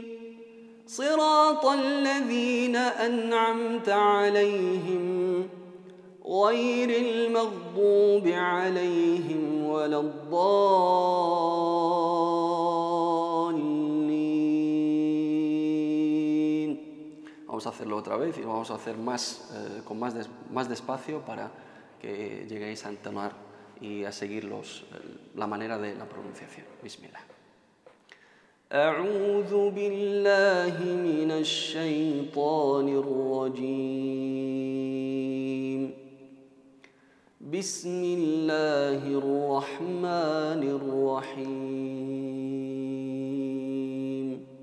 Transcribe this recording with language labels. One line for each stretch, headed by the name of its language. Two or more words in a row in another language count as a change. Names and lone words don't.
Arabic: صراط الذين أنعمت عليهم غير المغضوب عليهم ولا الضالين.
Spanish: Vamos a hacerlo otra vez y lo vamos a hacer más despacio para que lleguéis a entonar y a seguir la manera de la pronunciación.
Arabic: Bismillah. أعوذ بالله من الشيطان الرجيم. بسم الله الرحمن الرحيم.